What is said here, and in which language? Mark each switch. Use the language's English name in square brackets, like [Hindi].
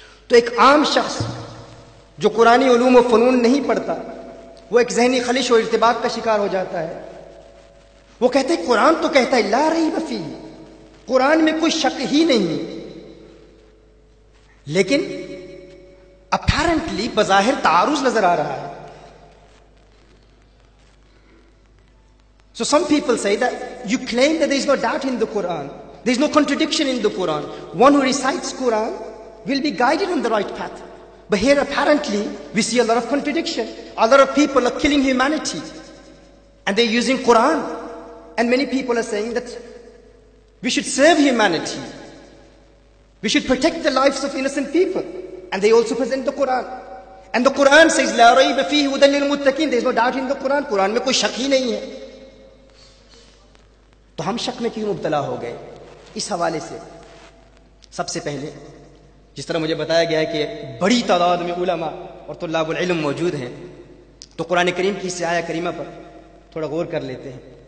[Urdu] تو ایک عام شخص جو قرآنی علوم و فنون نہیں پڑھتا وہ ایک ذہنی خلش و ارتباک کا شکار ہو جاتا ہے. وہ کہتے ہیں قرآن تو کہتا ہے [Arabic] لا ریب فیہ، [Urdu] قرآن میں کوئی شک ہی نہیں، لیکن اپیرنٹلی بظاہر تعارض نظر آ رہا ہے. [English] So some people say that you claim that there is no doubt in the Quran, there is no contradiction in the Quran. One who recites Quran will be guided on the right path. But here apparently we see a lot of contradiction. A lot of people are killing humanity and they're using Quran. And many people are saying that we should save humanity. We should protect the lives of innocent people. And they also present the Quran. And the Quran says, [Arabic] La rayba fihi hudan lil muttaqin. [English] There is no doubt in the Quran. [Urdu] Quran میں کوئی شک ہی نہیں ہے. تو ہم شک میں کیوں مبتلا ہو گئے؟ اس حوالے سے سب سے پہلے جس طرح مجھے بتایا گیا ہے کہ بڑی تعداد میں علماء اور طلاب العلم موجود ہیں، تو قرآن کریم کی اس آیہ کریمہ پر تھوڑا غور کر لیتے ہیں.